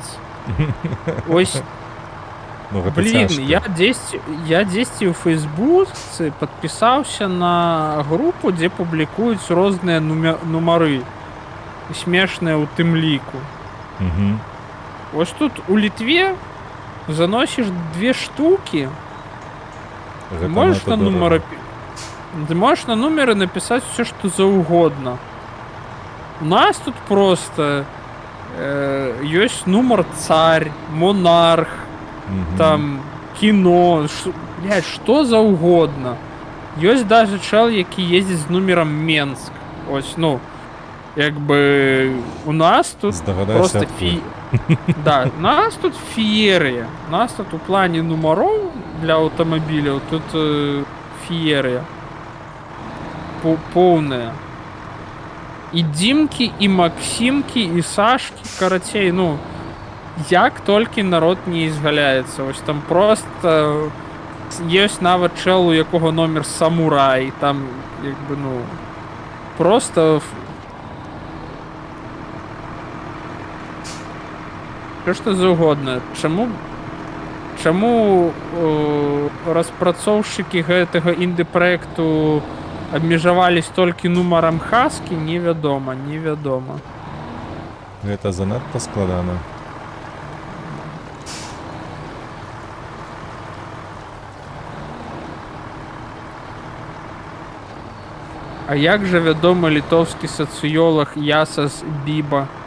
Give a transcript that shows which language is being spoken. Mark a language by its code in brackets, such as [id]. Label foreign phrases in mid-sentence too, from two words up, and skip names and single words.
[uk] Ось, [be] Ну, гэта [ru] блин, [be] цяжка. [ru] я 10 у Фейсбуцы подписался на группу, где публикуюць [be] розныя нумары. Смешныя у тым ліку. Угу. [ru] Ось тут у Литве заносишь 2 штуки, можешь на номеры... Ты можешь на номеры написать все, что за угодно. У нас тут просто есть номер царь, монарх, там кино, блядь, что за угодно. Есть даже чел, який ездит с номером Менск. [uk] Ось, ну, якби у нас тут Здогадайся, [ru] просто Да, у нас тут феерия. У нас тут у плане номеров для автомобилей тут феерия. Полная. [uk] І Дімки, і Максимки, і Сашки, карацей, ну, як тільки народ не ізгаляється. Ось там просто є навіть чел, у якого номер Самурай, там, якби, ну, просто... Що ж це за угодно? [be] Чому распрацоўшчыкі гэтага інды-праекту абмежавались толькі нумарам хаски, невядома. Гэта занадта складана. А як жа вядомы літоўскі сацыёлаг Ясас Біба?